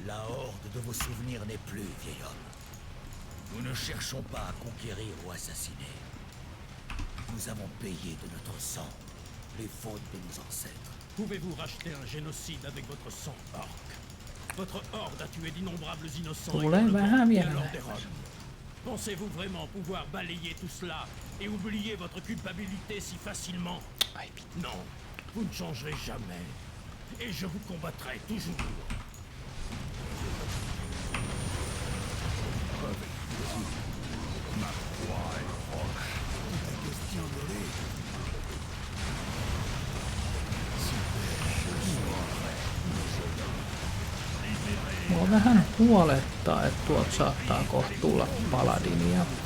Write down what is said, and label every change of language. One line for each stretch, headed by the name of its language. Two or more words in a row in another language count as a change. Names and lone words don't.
French: La horde de vos souvenirs n'est plus, vieil homme. Nous ne cherchons pas à conquérir ou assassiner. Nous avons payé de notre sang les fautes de nos ancêtres. Pouvez-vous racheter un génocide avec votre sang orc? Votre horde a tué d'innombrables innocents et
Finnish: Tulee vähän vielä alors vähemmän.
French: des Roms. Pensez-vous vraiment pouvoir balayer tout cela et oublier votre culpabilité si facilement? Non, vous ne changerez jamais. Et je vous combattrai toujours. Ma proie est proche. Tout est question de rire.
Finnish: Mua vähän huolettaa, että tuolta saattaa kohta tulla paladinia.